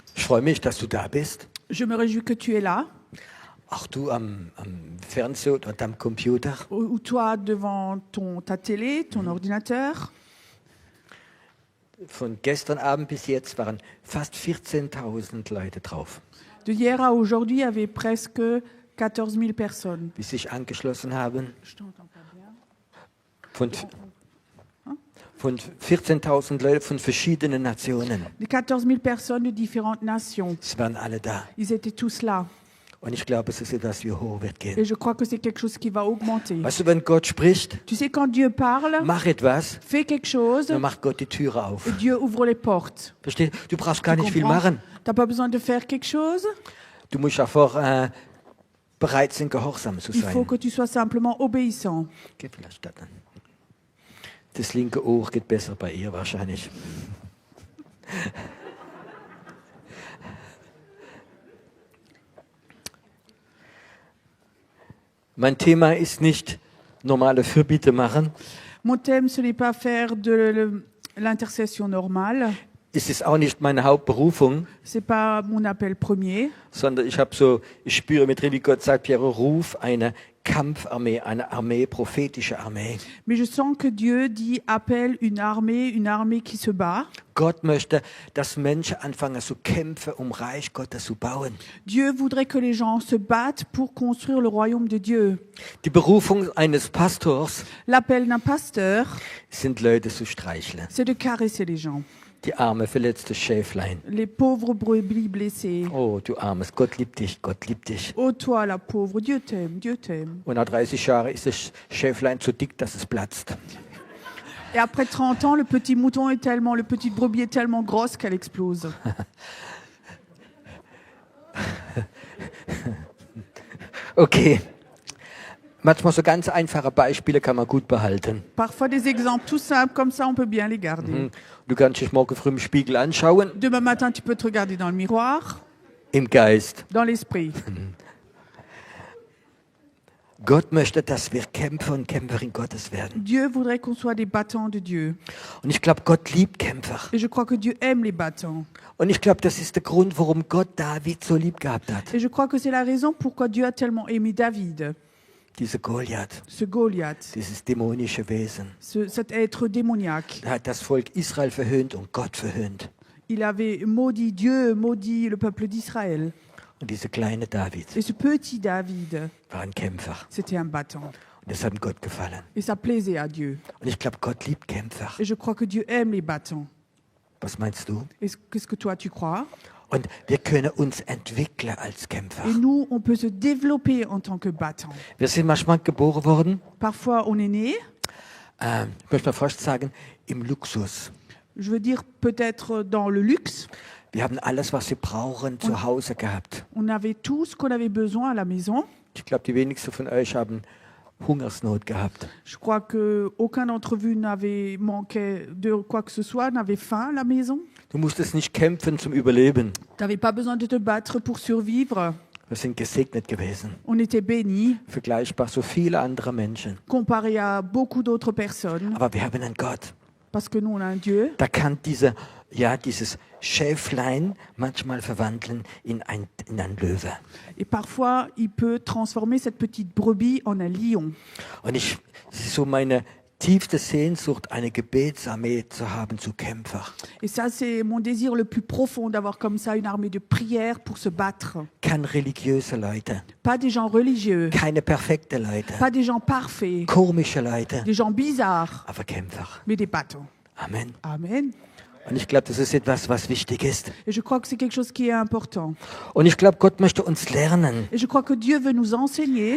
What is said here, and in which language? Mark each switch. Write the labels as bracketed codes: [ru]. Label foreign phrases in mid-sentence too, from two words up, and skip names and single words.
[de] freue mich, dass du da bist. [fr] Je me réjouis que tu es là, [de] Auch du am Fernseher und am Computer. [fr] ou toi devant ta télé, ton ordinateur. [de] Von gestern Abend bis jetzt waren fast 14.000 Leute drauf, [fr] De hier à aujourd'hui, il y avait presque 14 000 personnes. [de] die sich angeschlossen haben. [fr] Je t'entends pas bien. [de] Von 14.000 Leuten von verschiedenen Nationen. [fr] Les 14 000 personnes de différentes nations. [de] Sie waren alle da. [fr] Ils étaient tous là. [de] Und ich glaube, es ist etwas, wie hoch wird gehen. [fr] Et je crois que c'est quelque chose qui va augmenter. [de] Weißt du, wenn Gott spricht, [fr] Tu sais, quand Dieu parle, [de] mach etwas, [fr] fais quelque chose, [de] dann macht Gott die Türe auf. [fr] et Dieu ouvre les portes. [de] Verstehst du? Du brauchst gar [fr] Tu [de] nicht viel [fr] comprends? [de] machen. [fr] T'as pas besoin de faire quelque chose. [de] Du musst einfach bereit sein, gehorsam zu [fr] Il faut [de] sein. [fr] que tu sois simplement obéissant. [de] Gib vielleicht das. Das linke Ohr geht besser bei ihr wahrscheinlich. Mein Thema ist nicht normale Fürbitte machen. [fr] Mon thème, ce n'est pas faire de l'intercession normale. [de] Es ist auch nicht meine Hauptberufung, [fr] C'est pas mon appel premier. [de] sondern ich spüre mit drin, wie Gott sagt, Pierre, ruf eine Kampfarmee, eine Armee, prophetische Armee. [fr] Mais je sens que Dieu dit appelle une armée qui se bat. [de] Gott möchte, dass Menschen anfangen zu kämpfen, Reich Gottes zu bauen. [fr] Dieu voudrait que les gens se battent pour construire le royaume de Dieu. [de] Die Berufung eines Pastors [fr] L'appel d'un pasteur, [de] sind Leute zu streicheln. [fr] c'est de caresser les gens. [de] Die arme, verletzte Schäflein. [fr] Les pauvres brebis blessés. [de] Oh, du Armes, Gott liebt dich, Gott liebt dich. [fr] Oh toi, la pauvre, Dieu t'aime, Dieu t'aime. [de] Und nach 30 Jahren ist das Schäflein so dick, dass es platzt. [fr] Et après 30 ans, le petit brebis est tellement grosse qu'elle explose. Okay. [de] Manchmal so ganz einfache Beispiele kann man gut behalten. [fr] Parfois des exemples tout simples comme ça, on peut bien les garder. [de] Du kannst dich morgen früh im Spiegel anschauen, [fr] Demain matin, tu peux te regarder dans le miroir, [de] im Geist. [fr] dans l'esprit. [de] Gott möchte, dass wir Kämpfer und Kämpferin Gottes werden. [fr] Dieu voudrait qu'on soit des battants de Dieu. [de] Und ich glaube, Gott liebt Kämpfer. [fr] Et je crois que Dieu aime les battants. [de] Und ich glaube, das ist der Grund, warum Gott David so lieb gehabt hat. [fr] Et je crois que c'est la raison pourquoi Dieu a tellement aimé David, [de] Dieser Goliath, [fr] ce Goliath, [de] dieses dämonische Wesen. [fr] cet être démoniaque. [de] Er hat das Volk Israel verhöhnt und Gott verhöhnt. [fr] Il avait maudit Dieu, maudit le peuple d'Israël. [de] Und dieser kleine David [fr] Et ce petit David, [de] war ein Kämpfer. [fr] c'était un battant. [de] Und das hat Gott gefallen. [fr] Et ça plaisait à Dieu. [de] Und ich glaube, Gott liebt Kämpfer. [fr] Et je crois que Dieu aime les battants. [de] Was meinst du? [fr] Qu'est-ce que toi tu crois? [de] Und wir können uns entwickeln als Kämpfer. [fr] Et nous, on peut se développer en tant que battants. [de] Wir sind manchmal geboren worden, [fr] Parfois, on est né, [de] ich möchte mal fast sagen, im Luxus. [fr] je veux dire peut-être dans le luxe. [de] Wir haben alles, was wir brauchen, zu Hause gehabt. [fr] On avait tout ce qu'on avait besoin à la maison. [de] Ich glaube, die wenigsten von euch haben Hungersnot gehabt. [fr] Je crois qu'aucun d'entre vous n'avait manqué de quoi que ce soit, n'avait faim à la maison. [de] Du musstest nicht kämpfen zum Überleben. [fr] Tu n'avais pas besoin de te battre pour survivre. [de] Wir sind gesegnet gewesen. [fr] On était bénis, [de] Vergleichbar so viele andere Menschen. [fr] comparé à beaucoup d'autres personnes, [de] Aber wir haben einen Gott. [fr] parce que nous, on a un Dieu. [de] Da kann dieses Schäflein manchmal verwandeln in ein Löwe. [fr] Et parfois, il peut transformer cette petite brebis en un lion. [de] Und es ist so meine tiefste Sehnsucht, eine Gebetsarmee zu haben, zu Kämpfer. [fr] Et ça, c'est mon désir le plus profond, d'avoir comme ça une armée de prière pour se battre. [de] Keine religiöse Leute, [fr] Pas des gens religieux, [de] keine perfekte Leute, [fr] pas des gens parfaits, [de] komische Leute, [fr] des gens bizarres, [de] aber Kämpfer. [fr] mais des battants. Amen. Amen. [de] Und ich glaube, das ist etwas, was wichtig ist. [fr] Et je crois que c'est quelque chose qui est important. [de] Und ich glaube, Gott möchte uns lernen, [fr] Et je crois que Dieu veut nous enseigner